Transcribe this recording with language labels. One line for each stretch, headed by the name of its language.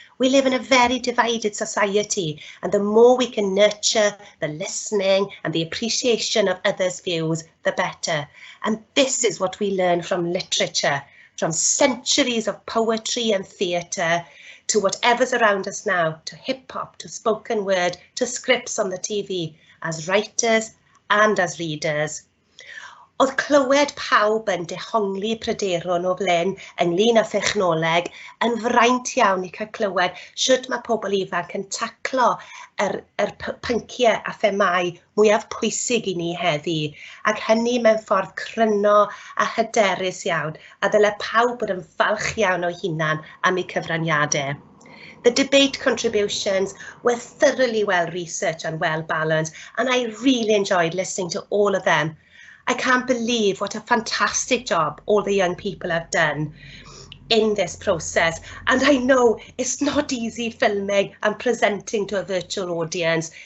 English: We live in a very divided society, and the more we can nurture the listening and the appreciation of others' views, the better. And this is what we learn from literature, from centuries of poetry and theatre, to whatever's around us now, to hip hop, to spoken word, to scripts on the TV, as writers and as readers.
Welsh: Oedd clywed pawb yn dehongli pryderon o blaen ynglyn â thechnoleg yn fraint iawn I cael clywed sut mae pobl ifanc yn taclo yr pynciau a themau mwyaf pwysig I ni heddi, ac hynny mewn ffordd cryno a hyderus iawn, a dyle pawb bod yn falch iawn o hunan am eu cyfraniadau.
English: The debate contributions were thoroughly well researched and well balanced, and I really enjoyed listening to all of them. I can't believe what a fantastic job all the young people have done in this process. And I know it's not easy filming and presenting to a virtual audience.